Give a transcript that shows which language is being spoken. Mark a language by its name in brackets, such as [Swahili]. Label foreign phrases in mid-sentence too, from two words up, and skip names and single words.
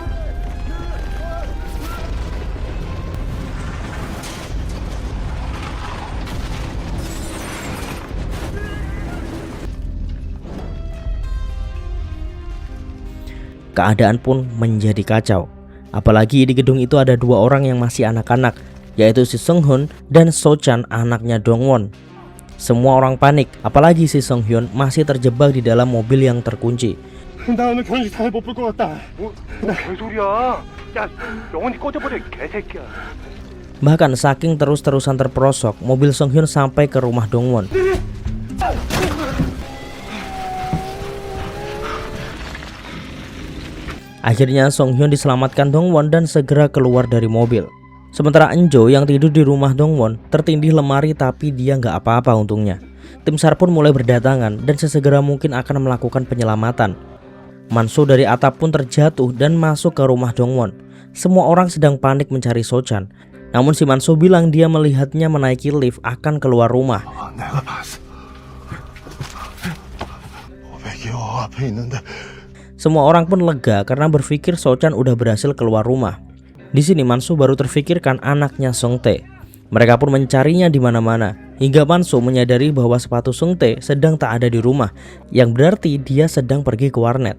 [Indonesian] Keadaan pun menjadi kacau. Apalagi di gedung itu ada dua orang yang masih anak-anak, yaitu si Song Hyun dan So Chan anaknya Dongwon. Semua orang panik, apalagi si Song Hyun masih terjebak di dalam mobil yang terkunci. [Korean] 나 오늘 결혼식 잘 못 볼 것 같다. 뭔 소리야? 야, 영원히 꺼져버려, 개새끼야. [Indonesian] Bahkan saking terus-terusan terperosok, mobil Song Hyun sampai ke rumah Dongwon. Akhirnya Song Hyun diselamatkan Dongwon dan segera keluar dari mobil. Sementara Enjo yang tidur di rumah Dongwon tertindih lemari tapi dia nggak apa-apa untungnya. Tim SAR pun mulai berdatangan dan sesegera mungkin akan melakukan penyelamatan. Man-soo dari atap pun terjatuh dan masuk ke rumah Dongwon. Semua orang sedang panik mencari So Chan. Namun si Man-soo bilang dia melihatnya menaiki lift akan keluar rumah. [Korean] 내가 봤어. 500여 앞에 있는데. [Indonesian] Semua orang pun lega karena berpikir So Chan udah berhasil keluar rumah. Di sini Man-soo baru terfikirkan anaknya Sung-tae. Mereka pun mencarinya di mana-mana hingga Man-soo menyadari bahwa sepatu Sung-tae sedang tak ada di rumah, yang berarti dia sedang pergi ke warnet.